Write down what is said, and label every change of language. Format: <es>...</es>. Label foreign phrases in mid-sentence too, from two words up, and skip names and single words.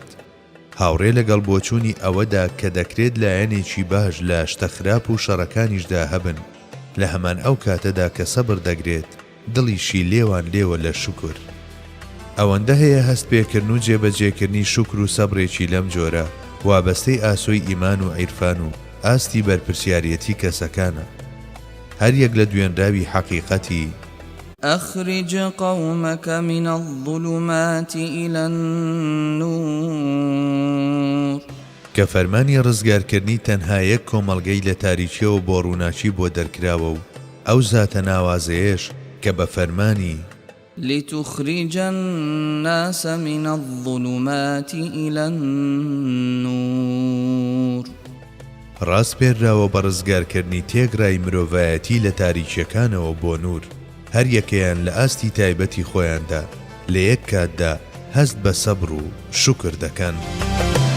<ckb>هاوڕێ لەگەڵ بۆچوونی ئەوەدا کە دەکرێت لایەنێکی باش لە شتە خراپ و شەڕەکانیشدا هەبن، لە هەمان ئەو کاتەدا کە سەبر دەگرێت دڵیشی لێوان لێوە لە شوکر. ئەوەندە هەیە هەست پێکردن و جێبەجێکردنی شوکر و سەبرێکی لەم جۆرە وابەستەی ئاسۆی ئیمان و عیرفان و ئاستی بەرپرسیارەتی کەسەکانە. هەر یەک لە دوێنراوی حەقیقەتی</ckb> <ar>أخرج قومك من الظلمات إلى النور</ar> <ckb>کە فەرمانی ڕزگارکردنی تەنها یەک کۆمەڵگەی لە تاریکیەوە بۆ ڕووناچی بۆ دەرکراوە و ئەو زاتە ناوازەیەش کە بە فەرمانی</ckb> <ar>لتخرج الناس من الظلمات إلى النور</ar> <ckb>ڕاست پێراوە بە ڕزگارکردنی تێگرای مرۆڤایەتی لە تاریکیەکانەوە بۆ نور. هەر یەکەیان لە ئاستی تایبەتی خۆیاندا لە یەک کاتدا هەست بە سەبر و شوکر دەکەن.</ckb>